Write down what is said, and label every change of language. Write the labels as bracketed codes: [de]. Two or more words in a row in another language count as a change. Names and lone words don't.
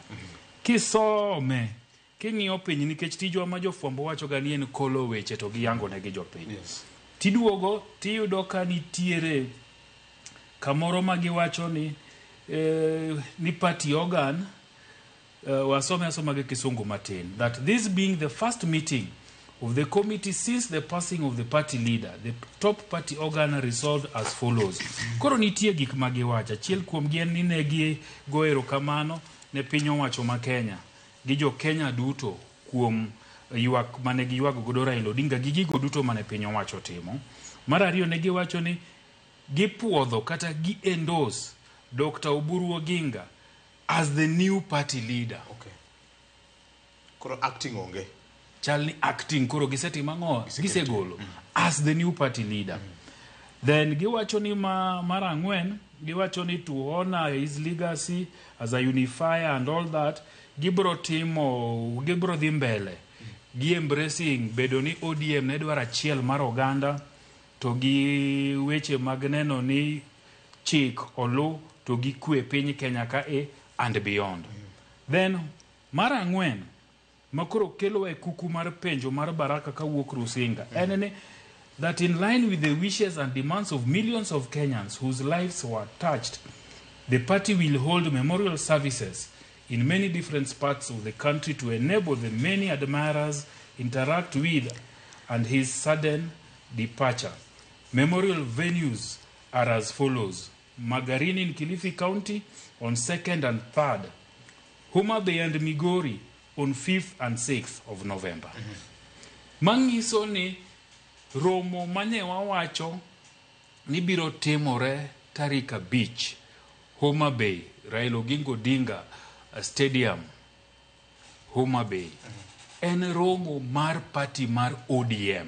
[luo] Kisome king'iyo piny nikech tijwa ma jofwambo wacho ga ni en kolo weche to giyango ne gi jopiny. Tiduogo tiyudo ka nitiere kamoro ma giwacho ni [en] party organ [luo] wasome asoma gi kisungu matin [en] that this being the first meeting of the committee since the passing of the party leader, the top party organ resolved as follows. [luo] Koro nitie gik ma giwacho, achiel kuom gi en ni ne gi goero kamano ne piny owacho ma Kenya gi jo Kenya duto kuom ywak mane giywak godo Raila Odinga gi gigo duto mane piny owacho timo. Mar ariyo ne giwacho ni gipuodho kata gi endorse Dr. [en] Oburu Oginga as the new party leader. [luo] Okay. Koro acting onge. Chalni acting koro gisetima ngo gisegolo [en] as the new party leader. [luo] Then giwacho ni mar ang'wen giwacho ni [en] to honor his legacy as a unifier and all that [luo] gibro dhi mbele gi embracing bedo ni ODM ne dwaro achiel mar oganda to gi weche mag neno ni chik olu to gi kwe piny Kenya ka [en] and beyond. Then [luo] mar ang'wen makoro kelo e kuku mar penjo mar Baraka kawuok Rusinga enene [en] that in line with the wishes and demands of millions of Kenyans whose lives were touched, the party will hold memorial services in many different parts of the country to enable the many admirers interact with and his sudden departure. Memorial venues are as follows: Magarini in Kilifi County on 2nd and 3rd, Homa Bay and Migori on 5th and 6th of November. [luo] Mangiso ni romo mane wawacho ni biro timore tarika beach Homa Bay, Raila Odinga Stadium, Homa Bay. En romo mar party mar ODM.